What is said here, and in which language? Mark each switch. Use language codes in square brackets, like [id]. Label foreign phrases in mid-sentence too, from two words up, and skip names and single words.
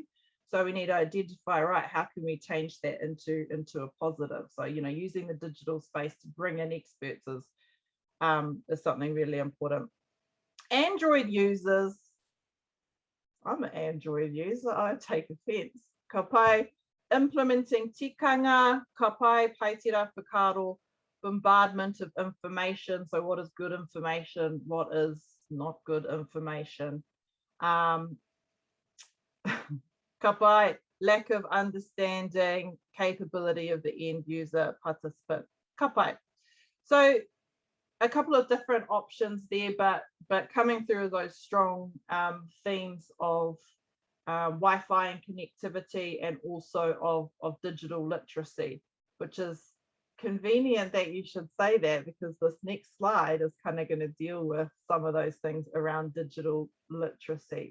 [en] So we need to identify, right, how can we change that into a positive? So, you know, using the digital space to bring in experts is something really important. Android users, I'm an Android user, I take offense. [mi] Ka pai, implementing tikanga, ka pai, paitira whakaaro, [en] bombardment of information. So what is good information? What is not good information? [mi] Ka pai, [en] lack of understanding, capability of the end user participant. [mi] Ka pai. [en] So a couple of different options there, but coming through those strong themes of Wi-Fi and connectivity, and also of digital literacy, which is convenient that you should say that, because this next slide is kind of going to deal with some of those things around digital literacy.